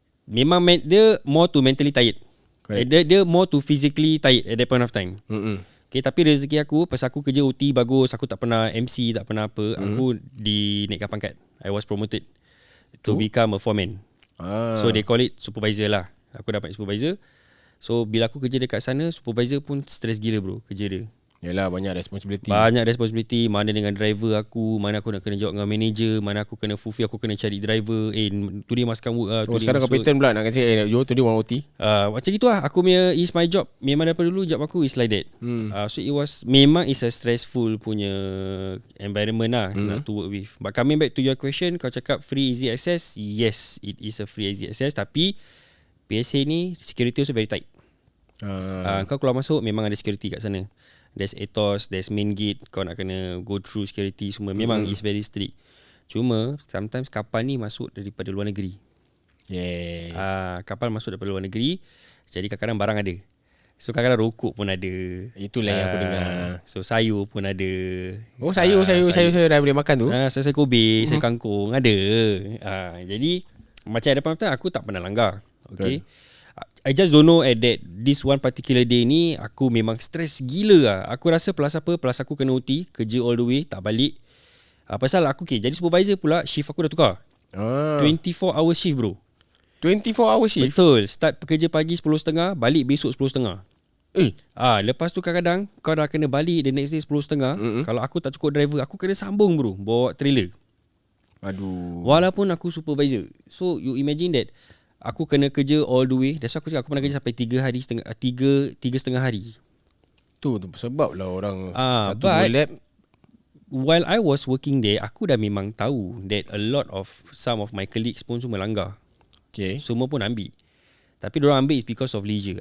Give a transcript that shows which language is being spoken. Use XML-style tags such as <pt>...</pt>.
<ms>Memang dia</ms> <en>more to mentally tired.</en> <ms>Dia</ms> <en>more to physically tired at that point of time.</en> <ms>Okay, tapi rezeki aku pasal aku kerja OT bagus, aku tak pernah MC, tak pernah apa, aku dinaikkan pangkat.</ms> <en>I was promoted to become a foreman. So they call it supervisor</en> <ms>lah. Aku dapat supervisor. So bila aku kerja dekat sana, supervisor pun stress gila bro kerja dia. Yalah, banyak responsibility. Mana dengan driver aku, mana aku nak kena jawab dengan manager, mana aku kena fulfill, aku kena cari driver.</ms> <en>Today must come work.</en> <ms>Sekarang kapiten pula nak kata</ms> <en>today want OT.</en> <ms>Macam gitu lah. Aku punya</ms> <en>is my job.</en> <ms>Memang daripada dulu</ms> <en>job aku is like that. So it was, memang is a stressful punya environment lah nak to work with. But coming back to your question,</en> <ms>kau cakap</ms> <en>free easy access. Yes, it is a free easy access.</en> <ms>Tapi PSA ni</ms> <en>security also very tight.</en> <ms>Kau keluar masuk memang ada security kat sana.</ms> <en>There's ATOS, there's main gate.</en> <ms>Kau nak kena</ms> <en>go through security</en> <ms>semua. Memang</ms> <en>is very strict.</en> <ms>Cuma sometimes kapal ni masuk daripada luar negeri.</ms> <en>Yes.</en> <ms>Kapal masuk daripada luar negeri. Jadi kadang-kadang barang ada. So kadang-kadang rokok pun ada. Itulah yang aku dengar. So sayur pun ada. Sayur dah boleh makan tu. Sayur kobe, sayur kangkung ada. Jadi macam ada pernah aku tak pernah langgar. Okay.</ms> <en>I just don't know at that this one particular day</en> <ms>ni aku memang stress gila lah. Aku rasa plus aku kena OT, kerja</ms> <en>all the way,</en> <ms>tak balik. Pasal aku jadi supervisor pula, shift aku dah tukar.</ms> <en>24 hour shift</en> <ms>bro.</ms> <en>24 hour shift?</en> <ms>Betul. Start bekerja pagi 10.30, balik besok 10.30. Lepas tu kadang-kadang kau dah kena balik the next day 10.30. Kalau aku tak cukup driver, aku kena sambung bro, bawa trailer. Aduh. Walaupun aku supervisor.</ms> <en>So you imagine that</en> <ms>aku kena kerja</ms> <en>all the way. That's why</en> <ms>aku cakap aku pernah kerja sampai 3.5 hari. Tu sebab lah orang satu lab.</ms> <en>While I was working there,</en> <ms>aku dah memang tahu</ms> <en>that a lot of some of my colleagues</en> <ms>pun semua langgar. Okay. Semua pun ambil. Tapi diorang ambil</ms> <en>is because of leisure.</en>